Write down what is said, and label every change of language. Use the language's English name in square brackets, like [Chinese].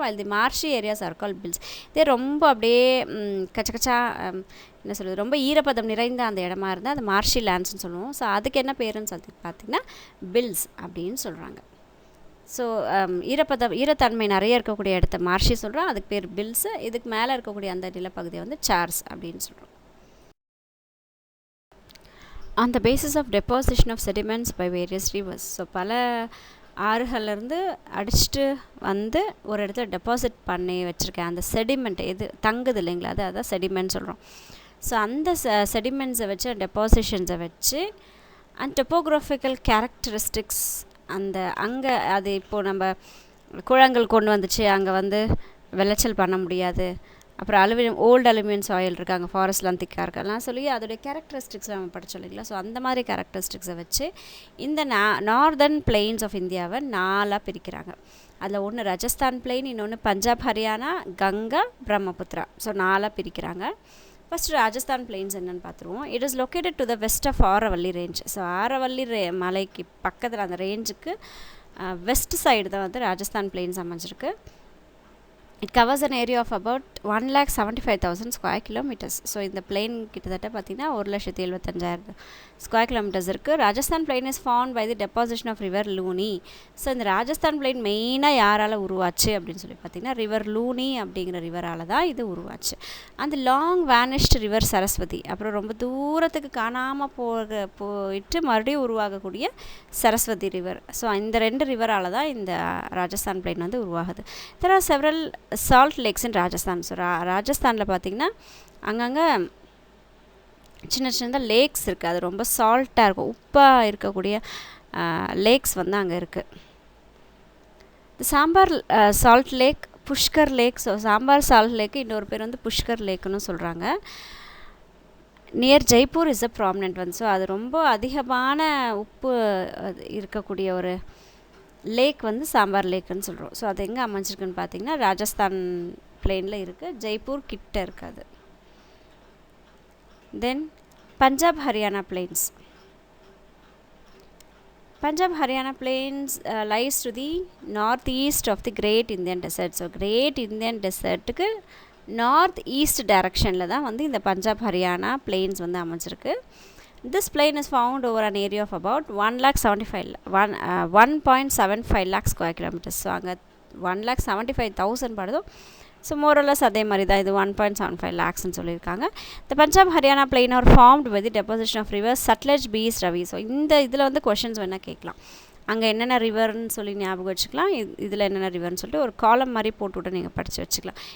[English] While the marshy areas are called bils. [Tamil] இதே ரொம்ப அப்படியே கச்சா என்ன சொல்கிறது ரொம்ப ஈரப்பதம் நிறைந்த அந்த இடமா இருந்தால் அது மார்ஷி லேண்ட்ஸ்ன்னு சொல்லுவோம். ஸோ அதுக்கு என்ன பேருன்னு சொல்லி பார்த்திங்கன்னா பில்ஸ் அப்படின்னு சொல்கிறாங்க. ஸோ ஈரத்தன்மை நிறைய இருக்கக்கூடிய இடத்த மார்ஷி சொல்கிறோம், அதுக்கு பேர் பில்ஸு. இதுக்கு மேலே இருக்கக்கூடிய அந்த நிலப்பகுதியை வந்து சார்ஸ் அப்படின்னு சொல்கிறோம். [English] On the basis of deposition of sediments by various rivers. [Tamil] So பல ஆறுகள்லேருந்து அடிச்சுட்டு வந்து ஒரு இடத்துல டெபாசிட் பண்ணி வச்சுருக்கேன் அந்த செடிமெண்ட் எது தங்குது இல்லைங்களா, அதான் செடிமெண்ட் சொல்கிறோம். ஸோ அந்த செடிமெண்ட்ஸை வச்சு டெபாசிஷன்ஸை வச்சு அண்ட் டொப்போக்ராஃபிக்கல் கேரக்டரிஸ்டிக்ஸ் அந்த அங்கே அது இப்போது நம்ம குளங்கள் கொண்டு வந்துச்சு அங்கே வந்து விளைச்சல் பண்ண முடியாது, அப்புறம் ஓல்டு அலுமினியம் சாயில் இருக்குது அங்கே ஃபாரஸ்ட்லாம் திக்காக இருக்கலாம் சொல்லி அதோடைய கேரக்டரிஸ்டிக்ஸ் நம்ம படித்தோம் இல்லைங்களா. ஸோ அந்த மாதிரி கேரக்டரிஸ்டிக்ஸை வச்சு இந்த நார்தர்ன் பிளெயின்ஸ் ஆஃப் இந்தியாவை 4ஆக பிரிக்கிறாங்க. அதில் ஒன்று ராஜஸ்தான் பிளெயின், இன்னொன்று பஞ்சாப், ஹரியானா, கங்கா, பிரம்மபுத்திரா. ஸோ 4ஆக பிரிக்கிறாங்க. ஃபஸ்ட்டு ராஜஸ்தான் பிளெயின்ஸ் என்னென்னு பார்த்துருவோம். [English] It is located to the west of Aravalli range. [Tamil] So Aravalli மலைக்கு பக்கத்தில் அந்த ரேஞ்சுக்கு வெஸ்ட் சைடு தான் வந்து ராஜஸ்தான் பிளெயின்ஸ் அமைஞ்சிருக்கு. [English] It covers an area of about 1,75,000 square kilometers. [Tamil] So இந்த பிளெயின் கிட்டத்தட்ட பார்த்திங்கன்னா 1,75,000 ஸ்கொயர் கிலோமீட்டர்ஸ் இருக்குது. [English] Rajasthan plain is found by the deposition of river Luni. [Tamil] So இந்த ராஜஸ்தான் பிளெயின் மெயினாக யாரால் உருவாச்சு அப்படின்னு சொல்லி பார்த்திங்கன்னா ரிவர் லூனி அப்படிங்கிற ரிவரால் தான் இது உருவாச்சு. அந்த லாங் வேனிஷ்டு ரிவர் சரஸ்வதி, அப்புறம் ரொம்ப தூரத்துக்கு காணாமல் போயிட்டு மறுபடியும் உருவாகக்கூடிய சரஸ்வதி ரிவர். ஸோ இந்த 2 ரிவரால் தான் இந்த ராஜஸ்தான் பிளெயின் வந்து உருவாகுது. [English] There are several salt lakes in Rajasthan. [Tamil] So ராஜஸ்தானில் பார்த்திங்கன்னா அங்கங்கே சின்ன லேக்ஸ் இருக்குது, அது ரொம்ப சால்ட்டாக இருக்கும், உப்பாக இருக்கக்கூடிய லேக்ஸ் வந்து அங்கே இருக்குது. Sambar Salt Lake, Pushkar lakh. So sambar salt லேக்கு இன்னொரு பேர் வந்து புஷ்கர் லேக்குன்னு சொல்கிறாங்க. [English] Near Jaipur is a prominent one. [Tamil] So அது ரொம்ப அதிகமான உப்பு இருக்கக்கூடிய ஒரு லேக் வந்து சாம்பார் லேக்குன்னு சொல்கிறோம். ஸோ அது எங்கே அமைஞ்சிருக்குன்னு பார்த்தீங்கன்னா ராஜஸ்தான் பிளெயினில் இருக்குது, ஜெய்ப்பூர் கிட்ட இருக்காது. தென் Punjab Haryana planes. [English] Punjab Haryana plains lies to the northeast of the Great Indian Desert. [Tamil] So Great Indian Desertக்கு north east டைரக்ஷனில் தான் வந்து இந்த பஞ்சாப் ஹரியானா பிளெயின்ஸ் வந்து அமைஞ்சிருக்கு. [English] This plain is found over an area of about 1.75 lakh square kilometers. [Tamil] So அங்கே 1,75,000 படுதோ. So மோரலஸ் அதே மாதிரி தான் இது 1.75 lakhsன்னு சொல்லியிருக்காங்க. இந்த [English] Punjab Haryana plain are formed with deposition of river Sutlej, Beas, Ravi. [Tamil] So இந்த இதில் வந்து கொஷின்ஸ் வேணால் கேட்கலாம். அங்கே என்னென்ன ரிவர்னு சொல்லி ஞாபகம் வச்சுக்கலாம், இதில் என்னென்ன ரிவர்னு சொல்லிட்டு ஒரு காலம் மாதிரி போட்டுவிட்டு நீங்கள் படித்து வச்சுக்கலாம்.